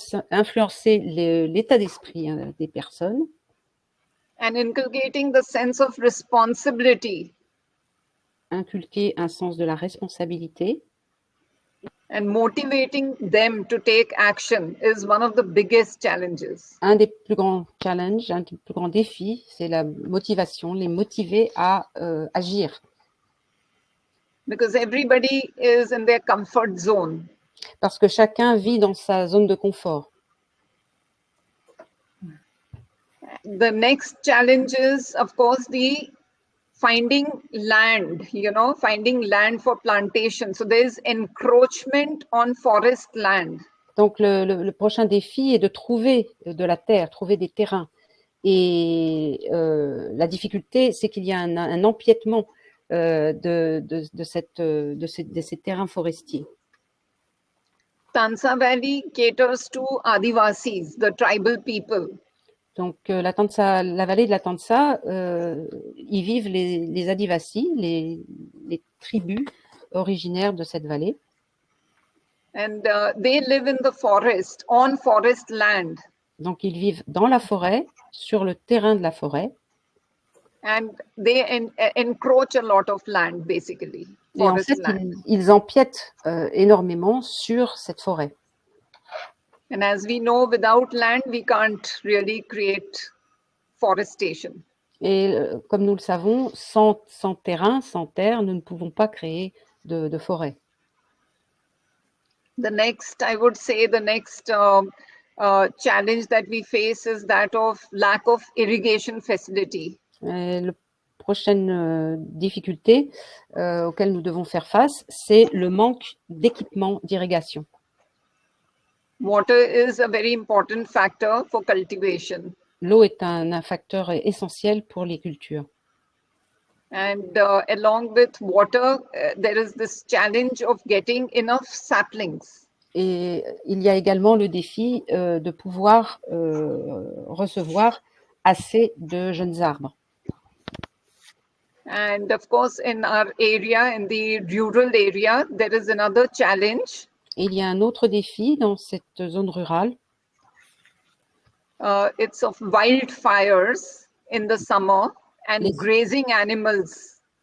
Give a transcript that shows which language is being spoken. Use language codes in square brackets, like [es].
[fr] influencer l'état d'esprit des personnes [en] and inculcating the sense of responsibility [fr] inculquer un sens de la responsabilité [en] and motivating them to take action is one of the biggest challenges. [fr] un des plus grands challenges, un des plus grands défis, c'est la motivation, les motiver à agir. [en] Because everybody is in their comfort zone. [fr] Parce que chacun vit dans sa zone de confort. [en] The next challenge is, of course, the finding land, finding land for plantation. So there's encroachment on forest land. [fr] Donc, le prochain défi est de trouver de la terre, trouver des terrains. Et la difficulté, c'est qu'il y a un empiètement de ces terrains forestiers. [en] Tansa Valley caters to Adivasis, the tribal people. [fr] Donc, la vallée de la Tansa, y vivent les Adivasis, les tribus originaires de cette vallée. [en] And they live in the forest, on forest land. [fr] Donc, ils vivent dans la forêt, sur le terrain de la forêt. [en] And they encroach a lot of land, basically. [fr] Et en fait, ils empiètent énormément sur cette forêt. [en] And as we know, without land, we can't really create forestation. [fr] Et comme nous le savons, sans terrain, sans terre, nous ne pouvons pas créer de forêt. [en] The next, I would say, the next challenge that we face is that of lack of irrigation facility. [fr] La prochaine difficulté auquel nous devons faire face, c'est le manque d'équipement d'irrigation. [en] Water is a very important factor for cultivation. [fr] L'eau est un facteur essentiel pour les cultures. [en] And along with water, there is this challenge of getting enough saplings. [fr] Et il y a également le défi de pouvoir recevoir assez de jeunes arbres. [en] And of course, in our area, in the rural area, there is another challenge. [fr] Et il y a un autre défi dans cette zone rurale. [en] It's of wildfires in the summer and grazing animals.